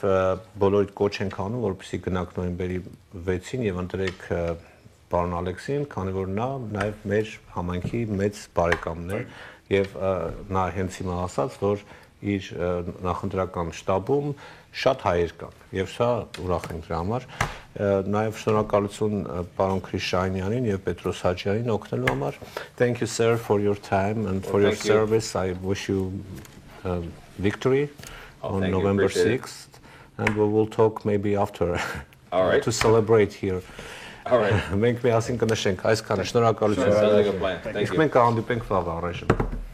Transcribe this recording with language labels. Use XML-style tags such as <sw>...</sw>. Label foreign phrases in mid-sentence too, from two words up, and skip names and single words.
<hy>բոլորիդ կոչ ենք անում, որպեսզի գնաք նոյեմբերի 6-ին եւ ընտրեք պարոն Ալեքսին, քանի որ նա նաեւ մեր համայնքի մեծ բարեկամն է եւ նա հենց հիմա ասաց, որ իր նախընտրական շտաբում շատ հայեր կան եւ սա ուրախ ենք դրա համար նաեւ շնորհակալություն պարոն Քրիշանյանին եւ Պետրոս Հաջյանին օգնելու համար.</hy> <en>Thank you sir for your time and for your service. I wish you victory on November 6th and we will talk maybe after to celebrate here. All right.</en> <hy>Մենք միասին կնշենք այսքանը շնորհակալություն.</hy> <en>Sounds like a plan. Thank you.</en> <hy>Մենք կհանդիպենք վաղ առայժմ.</hy>